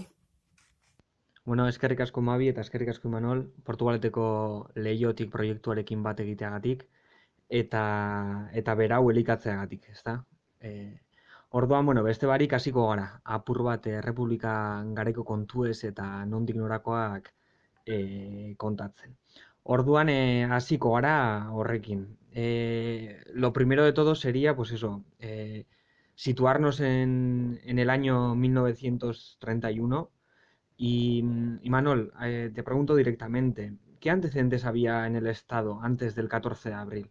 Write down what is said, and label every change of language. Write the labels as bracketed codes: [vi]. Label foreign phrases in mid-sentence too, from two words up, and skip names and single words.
[eu] Bueno, eskerrik asko Mabi eta eskerrik asko Imanol, Portugaleteko Leiotik proiektuarekin bat egiteagatik eta berau elikatzeagatik, ezta? Orduan, beste barik hasiko gara, apur bat errepublika gareko kontuez eta nondik norakoak kontatzen. Orduan, hasiko gara horrekin. [es] Lo primero de todo sería, pues eso, situarnos en el año 1931 y Imanol, te pregunto directamente, ¿qué antecedentes había en el Estado antes del 14 de abril?